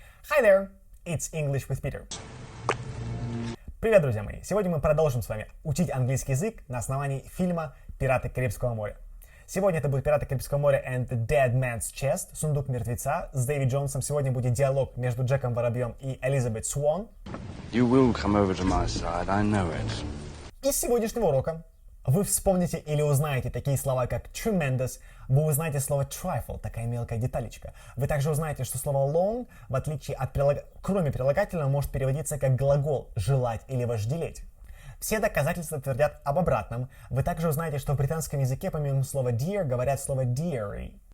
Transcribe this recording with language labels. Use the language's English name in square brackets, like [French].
[English] Hi there, it's English with Peter. [Russian] Привет, друзья мои! Сегодня мы продолжим с вами учить английский язык на основании фильма «Пираты Карибского моря». Сегодня это будет «Пираты Карибского моря» and the Dead Man's Chest, «Сундук Мертвеца» с Дэви Джонсом. Сегодня будет диалог между Джеком Воробьем и Элизабет Свон. [English] You will come over to my side, I know it. [Russian] Из сегодняшнего урока вы вспомните или узнаете такие слова, как tremendous, вы узнаете слово trifle, такая мелкая деталечка. Вы также узнаете, что слово long, в отличие от кроме прилагательного, может переводиться как глагол «желать» или «вожделеть». Все доказательства твердят об обратном. Вы также узнаете, что в британском языке помимо слова dear говорят слово dearie.